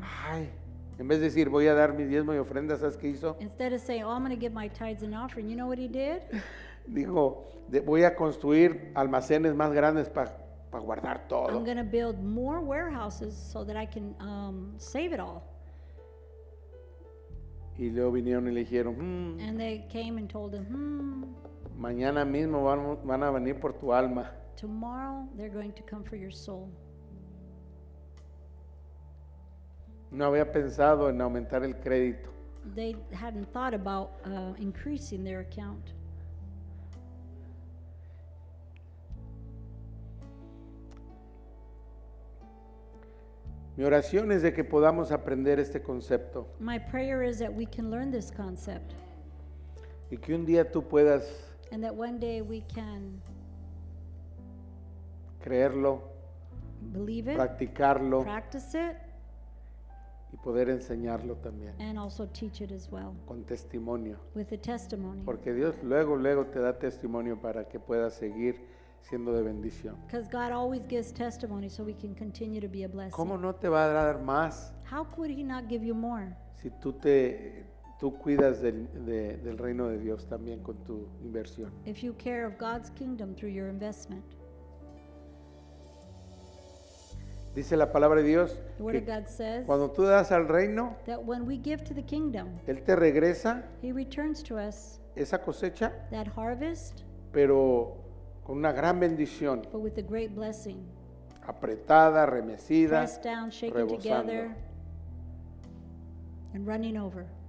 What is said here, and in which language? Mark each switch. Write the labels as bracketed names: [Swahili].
[Spanish] Ay, en vez de decir, voy a dar mi diezmo y ofrenda, ¿sabes qué hizo? [English] Instead of saying, oh, I'm going to give my tithes and offering, you know what he did? [Spanish] Dijo, voy a construir almacenes más grandes para guardar [English] I'm [Spanish] todo. [English] going to build more warehouses so that I can save it all. [Spanish] Y luego vinieron y le dijeron, [English] And they came and told him, [Spanish] mañana mismo van a venir por tu alma. [English] tomorrow they're going to come for your soul. [Spanish] No había pensado en aumentar el crédito. [English] They hadn't thought about increasing their account. [Spanish] Mi oración es de que podamos aprender este concepto [English] My prayer is that we can learn this concept [Spanish] y que un día tú puedas [English] and that one day we can [Spanish] creerlo, [English] believe it, [Spanish] practicarlo [English] practice it, [Spanish] y poder enseñarlo también [English] and also teach it as well [Spanish] con testimonio. [English] with a testimony. [Spanish] Porque Dios luego te da testimonio para que puedas seguir siendo de bendición. [English] Because God always gives testimony so we can continue to be a blessing. [Spanish] ¿Cómo no te va a dar más [English] How could He not give you more [Spanish] si tú cuidas del reino de Dios también con tu inversión? [English] if you care of God's kingdom through your investment? [Spanish] Dice la palabra de Dios [English] The Word [Spanish] que [English] of God says [Spanish] cuando tú das al reino, [English] that when we give to the kingdom, [Spanish] Él te regresa [English] He returns to us [Spanish] esa cosecha, [English] that harvest, [Spanish] pero con una gran bendición, [English] but with a great blessing. [Spanish] apretada, remecida, [English] Pressed down, shaken [Spanish] rebosando. [English] together, and running over.